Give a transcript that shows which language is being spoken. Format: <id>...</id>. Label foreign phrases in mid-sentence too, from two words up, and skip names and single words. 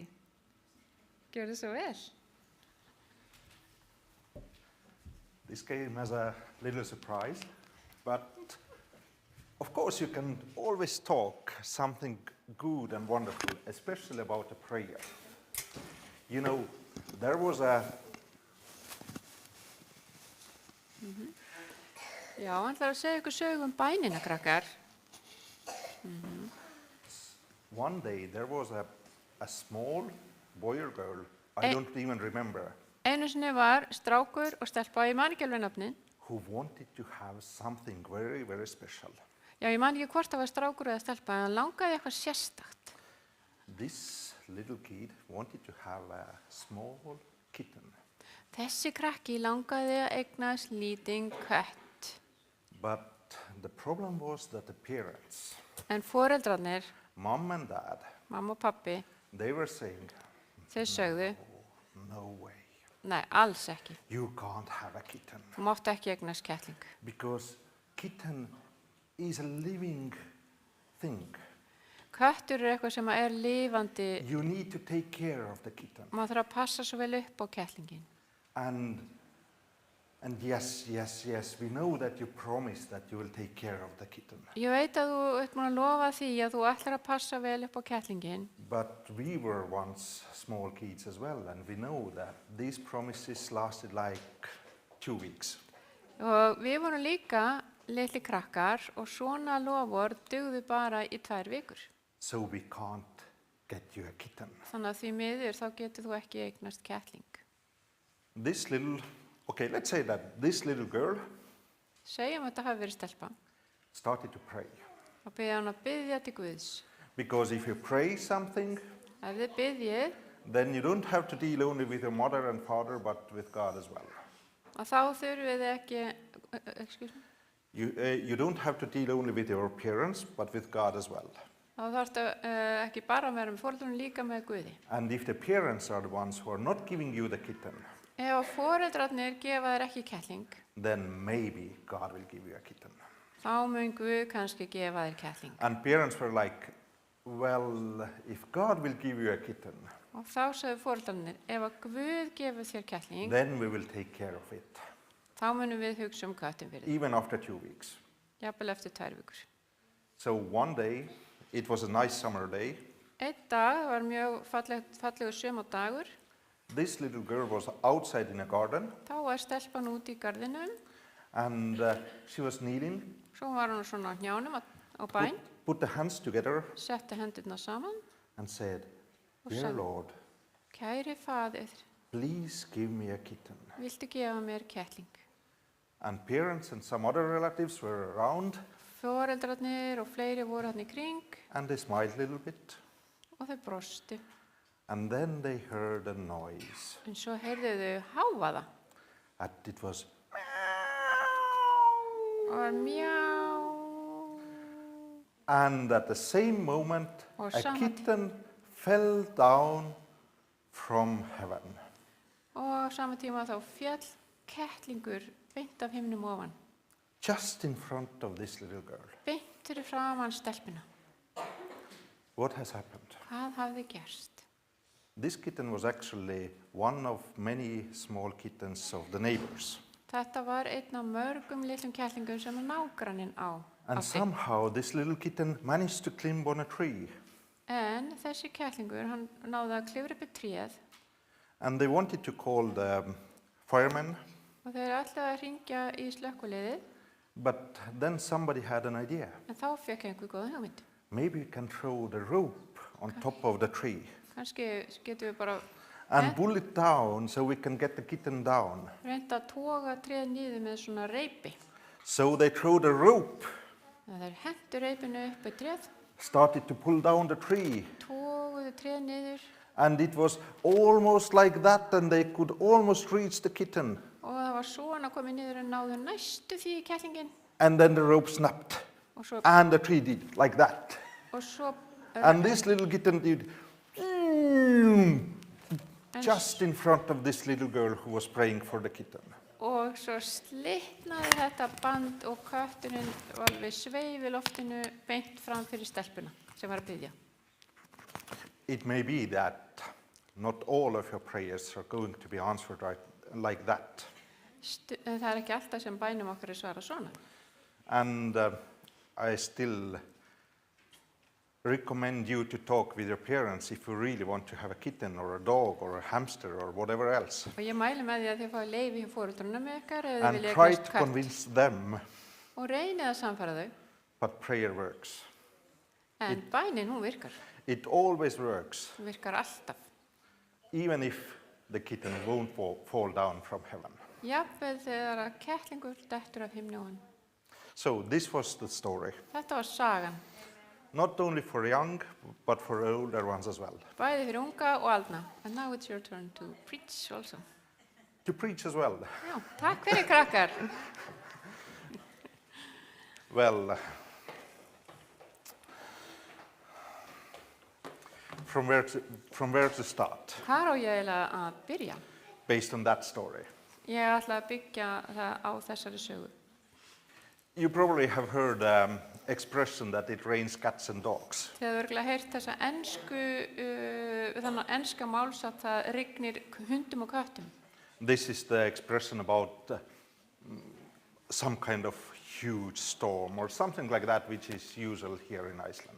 <is>Gjörðu svo vel.</is> <en>This came as a little surprise, but of course you can always talk something good and wonderful, especially about a prayer. You know, there was a...</en> <is>Já, hann ætlar að segja ykkur sögu bænina, krakkar.</is> <en>One day there was a small boy or girl, I don't even remember,</en> <is>Einu sinni var strákur og stelpa, ég man ekki alveg nafnið.</is> <en>who wanted to have something very, very special.</en> <is>Já, ég man ekki hvort það var strákur eða stelpa, en hann langaði eitthvað sérstakt.</is> <en>This little kid wanted to have a small kitten,</en> <is>Þessi krakki langaði að eignast lítinn kött.</is> <en>but the problem was that the parents,</en> <is>En foreldrarnir,</is> <en>mom and dad,</en> <is>mamma og pappi,</is> <en>they were saying,</en> <is>þau sögðu,</is> <en>no way,</en> <is>nei, alls ekki.</is> <en>you can't have a kitten,</en> <is>Þú mátt ekki eignast kettling.</is> <en>because kitten is a living thing.</en> <is>Köttur eitthvað sem er lifandi,</is> <en>You need to take care of the kitten.</en> <is>maður þarf að passa svo vel upp á kettlingin.</is> <en>And yes, we know that you promised that you will take care of the kitten.</en> <is>Ég veit að þú ert búin að lofa því að þú ætlar að passa vel upp á kettlingin.</is> <en>But we were once small kids as well, and we know that these promises lasted like 2 weeks.</en> <is>Og við vorum líka litli krakkar og svona lofur dugðu bara í 2 vikur.</is> <en>So we can't get you a kitten.</en> <is>Þannig að því miður þá getur þú ekki eignast kettling.</is> <en>This little, okay, let's say that this little girl</en> <is>Segjum að þetta hafi verið stelpa.</is> <en>started to pray.</en> <is>Og byrja hann að biðja til Guðs.</is> <en>Because if you pray something,</en> <is>Ef þið biðjið,</is> <en>then you don't have to deal only with your mother and father, but with God as well.</en> <is>og þá þurfið þið ekki,</is> <en>excuse me, You don't have to deal only with your parents, but with God as well.</en> <is>þá þarftu ekki bara að vera með foreldrarnir líka með Guði.</is> <en>And if the parents are the ones who are not giving you the kitten,</en> <is>Ef foreldrarnir gefa þér ekki kettling,</is> <en>then maybe God will give you a kitten.</en> <is>þá mun Guð kannski gefa þér kettling.</is> <en>And parents were like, well, if God will give you a kitten,</en> <is>Og þá sagði foreldrarnir, ef að Guð gefur þér kettling,</is> <en>then we will take care of it,</en> <is>þá munum við hugsa köttin fyrir þér.</is> <en>even after 2 weeks.</en> <is>Jafnvel eftir 2 vikur.</is> <en>So one day, it was a nice summer day,</en> <is>Einn dag var mjög fallegur sumardagur</is> <en>This little girl was outside in a garden,</en> <is>Þá var stelpan út í garðinum,</is> <en>and she was kneeling,</en> <is>svo var hún svona á hnjánum á bæn,</is> <en>put the hands together,</en> <is>setti hendurna saman</is> <en>and said,</en> <is>og</is> <en>"Dear</en> <is>sagði,</is> <en>Lord,</en> <is>kæri faðir,</is> <en>please give me a kitten."</en> <is>viltu gefa mér kettling?</is> <en>And parents and some other relatives were around,</en> <is>Foreldrarnir og fleiri voru hann í kring</is> <en>and they smiled a little bit.</en> <is>og þau brostu.</is> <en>And then they heard a noise,</en> <is>En svo heyrðu þau hávaða</is> <en>and it was</en> <is>og var mjá.</is> <en>And at the same moment,</en> <is>Og</is> <en>a</en> <is>sama</is> <en>kitten fell down from heaven.</en> <is>Og á sama tíma þá féll kettlingur beint af himnum ofan.</is> <en>Just in front of this little girl.</en> <is>Beint fyrir framan stelpuna.</is> <en>What has happened?</en> <is>Hvað hafði gerst?</is> <en>This kitten was actually one of many small kittens of the neighbors.</en> <is>Þetta var einn af mörgum litlum kettlingum sem nágranninn á.</is> <en>And somehow this little kitten managed to climb on a tree.</en> <is>En þessi kettlingur, hann náði að klifra upp í tréð</is> <en>And they wanted to call the firemen,</en> <is>og þeir ætlaði að hringja í slökkviliðið,</is> <en>but then somebody had an idea.</en> <is>en þá fekk einhver góða hugmynd.</is> <en>Maybe we can throw the rope on top of the tree</en> <is>Kannski getum við bara</is> <en>and pull it down so we can get the kitten down.</en> <is>reynda að toga tréð niður með svona reipi.</is> <en>So they threw the rope,</en> <is>Þegar þeir hentu reipinu upp í tréð,</is> <en>started to pull down the tree,</en> <is>toguðu tréð niður</is> <en>and it was almost like that, and they could almost reach the kitten.</en> <is>og það var svona komið niður en náðu næstu því í kettlingin</is> <en>And then the rope snapped,</en> <is>og svo,</is> <en>and the tree did like that.</en> <is>og svo</is> <en>And this little kitten did just in front of this little girl who was praying for the kitten.</en> <is>og svo slitnaði þetta band og kötturinn var við sveif í loftinu beint fram fyrir stelpuna sem var að biðja.</is> <en>It may be that not all of your prayers are going to be answered like that.</en> <is>En það ekki alltaf sem bænum okkar svara svona.</is> <en>And I still recommend you to talk with your parents if you really want to have a kitten or a dog or a hamster or whatever else.</en> <is>Og ég mæli með því að þið fáið leyfi hjá foreldrunum ykkar ef þið</is> <en>And</en> <is>viljið</is> <en>try</en> <is>eignast</is> <en>to</en> <is>kött.</is> <en>convince them,</en> <is>Og reynið að samfara þau.</is> <en>but prayer works.</en> <is>En bænin, hún virkar.</is> <en>It always works,</en> <is>Hún virkar alltaf.</is> <en>even if the kitten won't fall down from heaven.</en> <is>Jafnvel þegar að kettlingur dettur af himni ofan.</is> <en>So this was the story,</en> <is>Þetta var sagan.</is> <en>not only for young, but for older ones as well.</en> <is>Bæði fyrir unga og aldna.</is> <en>And now it's your turn to preach also. To preach as well.</en> <is>Já, takk fyrir krakkar.</is> <en>Well, from where to start,</en> <is>Hvar á ég eiginlega að byrja?</is> <en>based on that story?</en> <is>Ég ætla að byggja það á þessari sögu.</is> <en>You probably have heard expression that it rains cats and dogs.</en> <is>Þið hefur örugglega heyrt þessa þannig enska máls að það rignir hundum og köttum.</is> <en>This is the expression about some kind of huge storm or something like that, which is usual here in Iceland.</en>